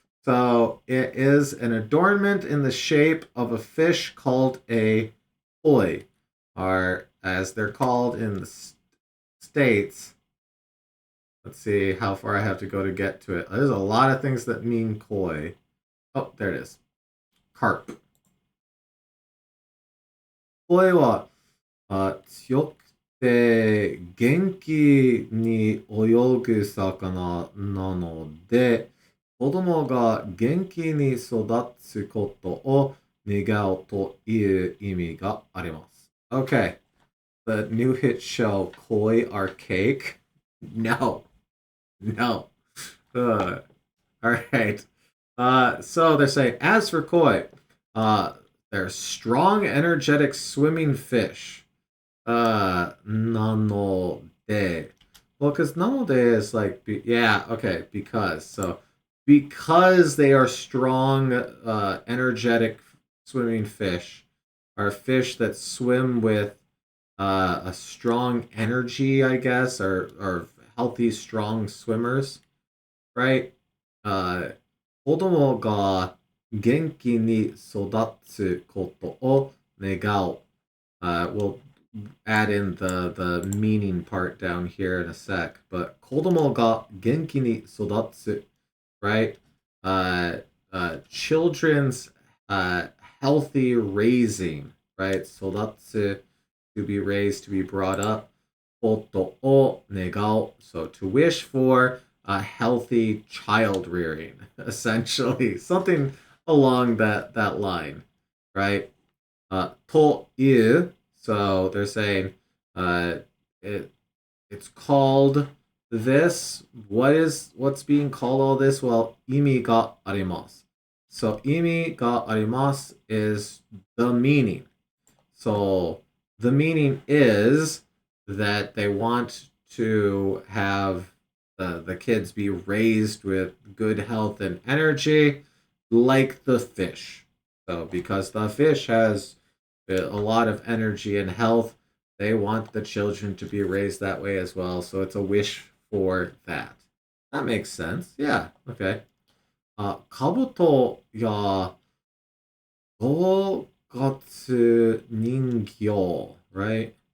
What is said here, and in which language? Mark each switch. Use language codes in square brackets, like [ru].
[en] So it is an adornment in the shape of a fish called a koi, or as they're called in the States. Let's see how far I have to go to get to it. There's a lot of things that mean koi. Oh, there it is. Carp. [ja] Koi wa 強くて元気に泳ぐ魚なので、子供が元気に育つことを願うという意味があります。 [en] Okay, the new hit show Koi are cake? No, no. All right. So they're saying, as for koi, they're strong, energetic swimming fish. Nano de. Well, because nano de is like, yeah, okay, because. So, because they are strong, energetic swimming fish, are fish that swim with a strong energy, I guess, or healthy, strong swimmers, right? [ja] 子供が元気に育つことを願う. [en] We'll add in the meaning part down here in a sec. But [ja] 子供が元気に育つ, [en] right? Children's healthy raising, right? 育つ, to be raised, to be brought up. [ja] ことを願う, [en] so to wish for a healthy child rearing, essentially. Something along that line, right? という, so they're saying it's called this. What's being called all this? Well, 意味があります. So 意味があります is the meaning. So the meaning is that they want to have the kids be raised with good health and energy, like the fish. So because the fish has a lot of energy and health, they want the children to be raised that way as well. So it's a wish for that. That makes sense. Yeah. Okay. [ja] 兜や五月人形, right?